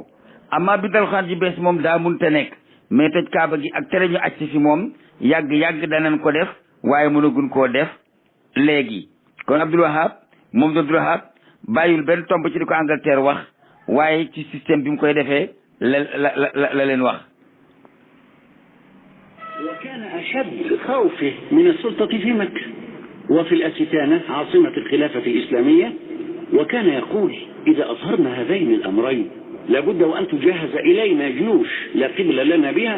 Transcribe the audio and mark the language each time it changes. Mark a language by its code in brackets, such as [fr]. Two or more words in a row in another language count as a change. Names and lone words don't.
[wo] amma bind alxuraan ji bees moom daa munte nekk, mais toj Kaaba gi ak tere ñu aj si fi moom yàgg danañ ko def, waaye mënagun koo def léegi. kon Abdul Wahab bàyyul benn tomb ci di ko Angleterre wax, waaye ci système bi mu koy defee la leen wax. [ar] وكان أشد خوفه من السلطة في مكة وفي الأستانة عاصمة الخلافة الإسلامية، وكان يقول إذا أظهرنا هذين الأمرين لابد وأن تجهز إلينا جيوش لا قبل لنا بها.